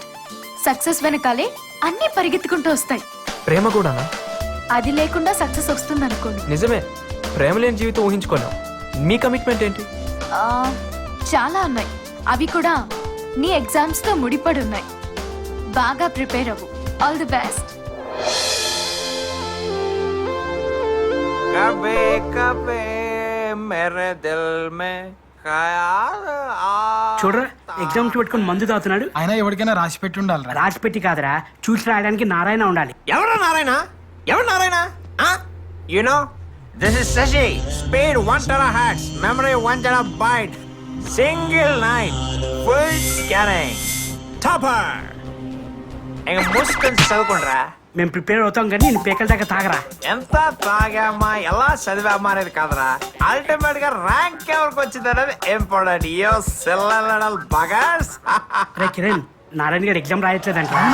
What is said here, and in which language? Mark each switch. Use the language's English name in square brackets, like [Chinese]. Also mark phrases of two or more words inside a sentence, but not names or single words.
[Telugu] సక్సెస్ వెనకాలే అన్ని పరిగెత్తుకుంటూ వస్తాయి. ప్రేమ కూడానా? అది లేకుండా సక్సెస్ వస్తుంది అనుకోండి. నిజమే, ప్రేమ లేని జీవితం ఊహించుకోలేం. మీ కమిట్మెంట్ ఏంటి? చాలా ఉన్నాయి. అవి కూడా నీ ఎగ్జామ్స్ తో ముడిపడి ఉన్నాయి. బాగా ప్రిపేర్ అవ్వు. [English] all the best. [Hindi] कभी कभी मेरे दिल में ख्याल [Telugu] చూడరా ఎగ్జామ్స్ పెట్టుకుని మందు తాగుతున్నాడు. అయినా ఎవరికైనా రాసి పెట్టి ఉండాలి. రాసి పెట్టి కాదురా, చూసి రాయడానికి నారాయణ ఉండాలి. ఎవరు నారాయణ? ఎవరు నారాయణ? [English] You know, this is Sashi. Speed 1 terahertz, memory 1 terabyte, single night, full scanning, topper. [Telugu] ఇంక మూసుకొని చదువుకుంటారా? మేము ప్రిపేర్ అవుతాం కానీ నేను పేకల దాకా తాగరా. ఎంత తాగామా ఎలా చదివామా అనేది కాదురా, అల్టిమేట్ గా ర్యాంక్ ఎవరికి వచ్చింది అనేది ఇంపార్టెంట్. యో సెల్లల్ బగాస్. రే కిరణ్, నారాయణ గారు ఎగ్జామ్ రాయట్లేదంట.